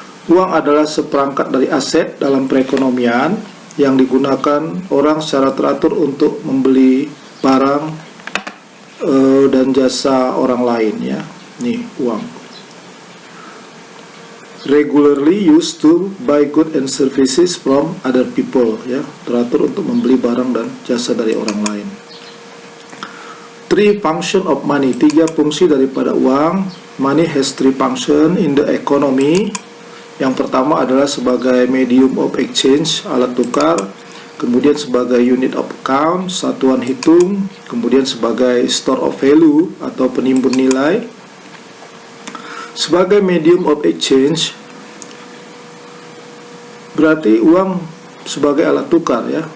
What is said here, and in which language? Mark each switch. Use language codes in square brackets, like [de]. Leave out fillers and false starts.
[id] Uang adalah seperangkat dari aset dalam perekonomian yang digunakan orang secara teratur untuk membeli barang dan jasa orang lain, ya. Nih, uang. [en] Regularly used to buy goods and services from other people, ya. [id] Teratur untuk membeli barang dan jasa dari orang lain. [en] Three function of money, [id] 3 fungsi daripada uang. [en] Money has 3 function in the economy. [id] Yang pertama adalah sebagai [en] medium of exchange, [id] alat tukar, kemudian sebagai [en] unit of account, [id] satuan hitung, kemudian sebagai [en] store of value [id] atau penimbun nilai. Sebagai [en] medium of exchange [id] berarti uang sebagai alat tukar, ya.